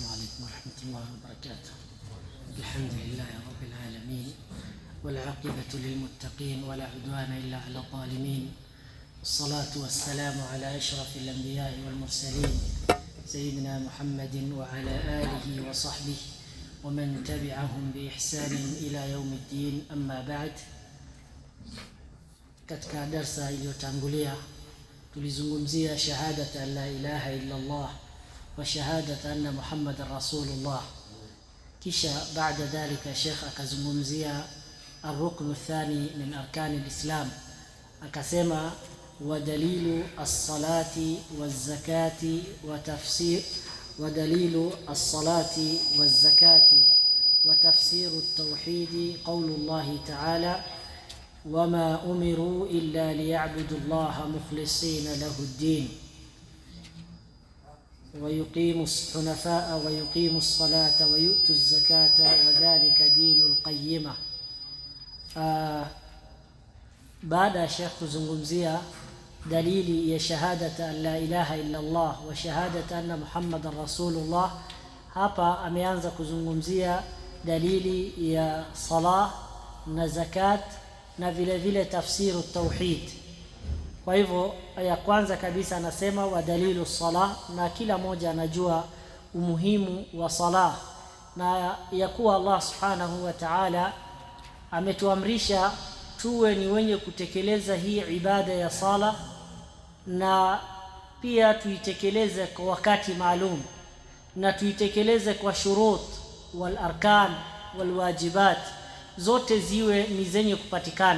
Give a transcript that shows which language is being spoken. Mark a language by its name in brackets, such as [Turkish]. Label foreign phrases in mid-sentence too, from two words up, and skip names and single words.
[Arabic] عليكم ورحمة الله وبركاته. الحمد لله رب العالمين، والعاقبة للمتقين ولا عدوان إلا على الظالمين، والصلاة والسلام على أشرف الأنبياء والمرسلين سيدنا محمد وعلى آله وصحبه ومن تبعهم بإحسان إلى يوم الدين. أما بعد, [Swahili] katika darsa iliyotangulia tulizungumzia [Arabic] شهادة أن لا إله إلا الله وشهادة أن محمدا رسول الله. [Swahili] Kisha baada dhalika Sheikh akazungumzia [Arabic] الركن الثاني من أركان الإسلام, akasema ودليل الصلاة والزكاة وتفسير ودليل الصلاة والزكاة وتفسير التوحيد قول الله تعالى وما أمروا إلا ليعبدوا الله مخلصين له الدين ويقيموا الحنفاء ويقيموا الصلاة ويؤتوا الزكاة وذلك دين القيمة. بعد الشيخ [Swahili] kuzungumzia dalili ya [Arabic] شهادة أن لا إله إلا الله وشهادة أن محمدا رسول الله, [Swahili] hapa ameanza kuzungumzia dalili ya salah na zakat na vile vile [Arabic] تفسير التوحيد. [Swahili] Kwa hivyo ya kwanza kabisa anasema [Arabic] ودليل الصلاة, [Swahili] na kila mmoja anajua umuhimu wa salah na ya kuwa [Arabic] الله سبحانه وتعالى [Swahili] ametuamrisha tuwe ni wenye kutekeleza hii ibada ya sala, na pia tuitekeleze kwa wakati maalum na tuitekeleze kwa [Arabic] شروط والأركان والواجبات, [Swahili] zote ziwe ni zenye kupatikana.